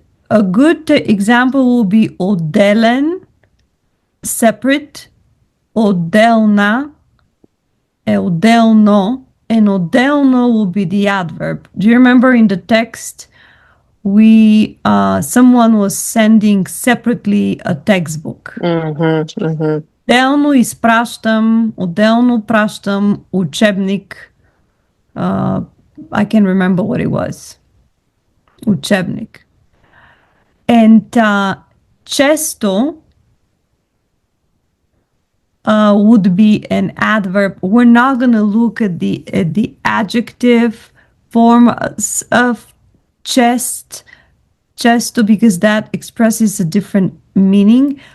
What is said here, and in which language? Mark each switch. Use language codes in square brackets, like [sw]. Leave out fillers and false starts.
[en] A good example will be отделен, separate, отделна, отделно, and отделно will be the adverb. Do you remember in the text someone was sending separately a textbook? [bg] Отделно изпращам, отделно пращам учебник. [en] I can remember what it was. Учебник. And често would be an adverb. We're not going to look at the adjective form of chest, chesto, because that expresses a different meaning.